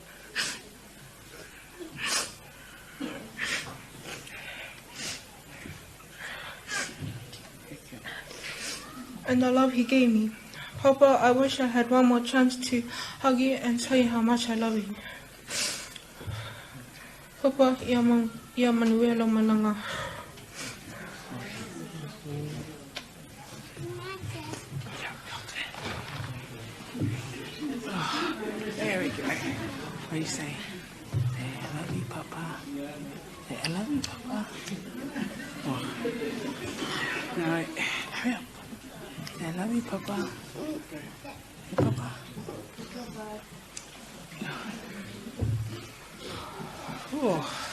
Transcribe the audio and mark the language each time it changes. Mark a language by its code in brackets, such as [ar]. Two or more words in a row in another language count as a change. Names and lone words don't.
[en] And the love he gave me. Papa, I wish I had one more chance to hug you and tell you how much I love you. Papa, ia manuelo malanga. There we go. What do you say? Hey, I love you, Papa. Hey, I love you, Papa. Oh. All right, hurry up. I love you, Papa. Hey, Papa. Oh.